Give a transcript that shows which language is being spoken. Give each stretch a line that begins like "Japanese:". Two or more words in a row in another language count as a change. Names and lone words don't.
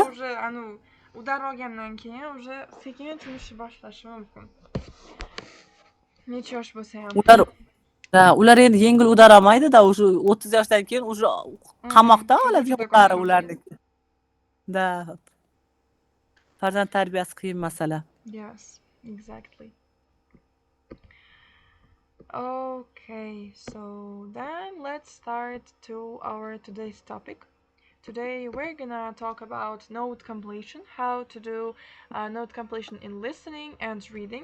Uzbek: Уже udar olgandan keyin уже sekin turmushi boshlashi mumkin. Necha yosh bo'lsa ham. Ular endi yengil udar olmaydi-da, o'sha 30 yoshdan keyin o'sha qamoqda oladigan ullari ularniki. Da. Farzand tarbiyasi qiyin masala.
English: Yes, exactly. Okay, so then let's start to our today's topic. Today we're gonna talk about note completion, how to do note completion in listening and reading.